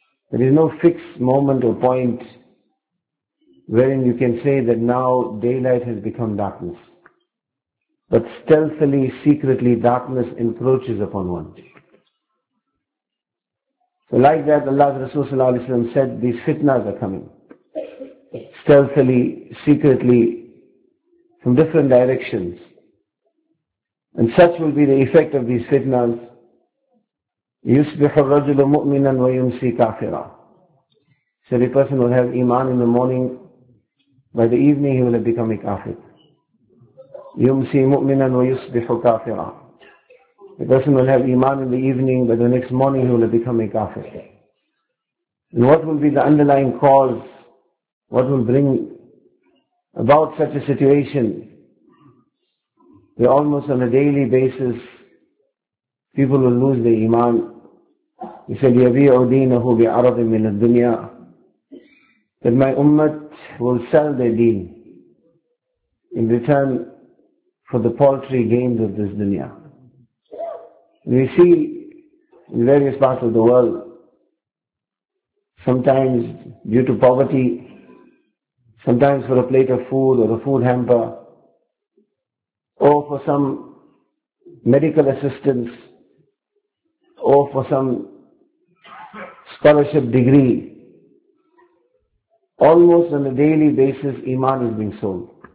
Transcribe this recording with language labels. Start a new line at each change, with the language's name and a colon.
English: there is no fixed moment or point wherein you can say that now daylight has become darkness but stealthily secretly darkness encroaches upon one so like that Allah's Rasul sallallahu alaihi wasallam said these fitnas are coming stealthily secretly from different directions. And such will be the effect of these fitnas.
Arabic: يُصْبِحُ الرَّجُلُ مُؤْمِنًا وَيُمْسِي كَافِرًا.
English: So the person will have iman in the morning, by the evening he will have become a kafir.
Arabic: يُمْسِي مُؤْمِنًا وَيُصْبِحُ كَافِرًا.
English: The person will have iman in the evening, but the next morning he will have become a kafir. And what will be the underlying cause? What will bring about such a situation? We're almost on a daily basis, people will lose their iman. He said,
Arabic: يَبِيعُ دِينَهُ بِعَرَضٍ مِنَ الدُّنْيَا.
English: That my ummah will sell their deen in return for the paltry gains of this dunya. We see in various parts of the world, sometimes due to poverty, sometimes for a plate of food or a food hamper, or for some medical assistance, or for some scholarship degree, almost on a daily basis iman is being sold.